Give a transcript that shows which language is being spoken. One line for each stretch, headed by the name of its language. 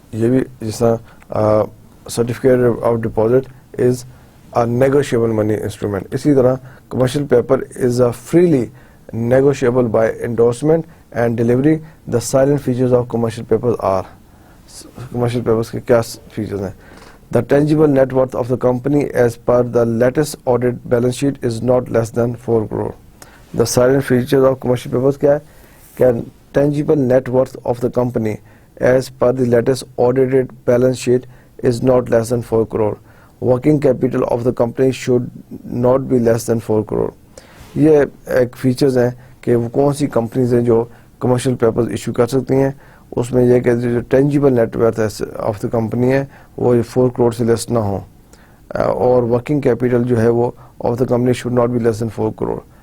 Urdu: یہ بھی جس طرح
English: Certificate of deposit is a negotiable money instrument.
Urdu: اسی طرح
English: commercial paper is a freely negotiable by endorsement and delivery. The silent features of commercial papers are,
Urdu: commercial papers کے کیا features ہیں؟
English: The tangible net worth of the company as per the latest audit balance sheet is not less than 4 crore. The silent features of commercial papers
Urdu: کیا ہے کہ
English: tangible net worth of the company as per the latest audited balance sheet is not less than 4 crore. Working capital of the company should not be less than 4 crore.
Urdu: یہ ایک features ہیں کہ وہ کون سی companies ہیں جو commercial papers issue کر سکتی ہیں. اس میں یہ کہ جو tangible net worth of the company ہے وہ 4 کروڑ سے لیس نہ ہو, اور ورکنگ کیپٹل جو ہے وہ of the company
English: should not be less than
Urdu: 4 crore.